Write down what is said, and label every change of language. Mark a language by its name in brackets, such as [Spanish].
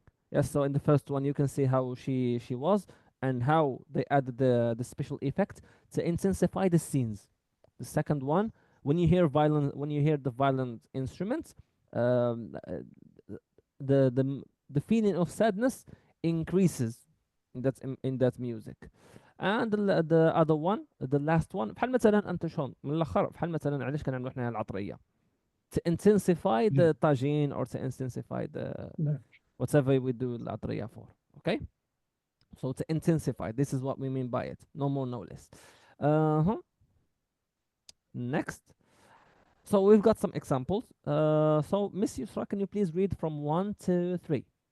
[English] Yes, so in the first one you can see how she was and how they added the special effect to intensify the scenes. The second one, when you hear the violent instruments, um, uh, the feeling of sadness increases in that music. And the other one, the last one، [Arabic] بحال مثلا انت شلون من الاخر بحال مثلا علاش كنعملوا حنا العطريه [English] to intensify Yeah. the tagine or to intensify the No. whatever we do العطرية for. Okay, so to intensify, this is what we mean by it, no more no less. Next, so we've got some examples. So Miss Yusra, can you please read from 1 to 3?